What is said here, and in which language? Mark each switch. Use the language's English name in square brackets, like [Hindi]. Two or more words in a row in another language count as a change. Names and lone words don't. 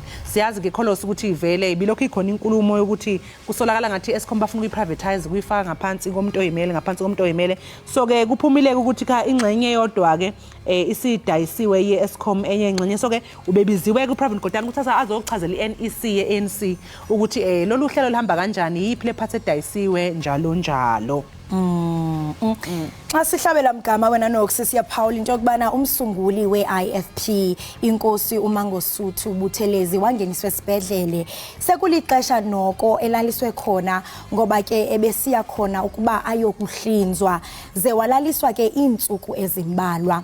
[Zulu] Siyazi ke kholos ukuthi ivele ibilokho ikhona inkulumo yokuthi kusolakala ngathi iEskom bafuna ukuyiprivatize kuyifaka ngaphansi komuntu oyimele ngaphansi komuntu oyimele. So ke kuphumile ukuthi ka ingxenye yodwa ke isidayisiwe yeEskom enye ingxenye. So ke ubebiziwe kuPravin Gordhan ukuthi azochazela iNEC yeANC ukuthi lolu hlelo lihamba kanjani yiphi le part edayisiwe njalo njalo. [Xhosa] Xa sihlabela mgama wena nokusisiya Paul into yokubana umsunguli weIFP inkosi uMangosuthu Buthelezi wangeniswe esibhedlele sekulixesha noko elaliswe khona ngoba ke ebesiya khona ukuba ayokuhlinzwa ze walaliswa ke iintsuku ezimbalwa.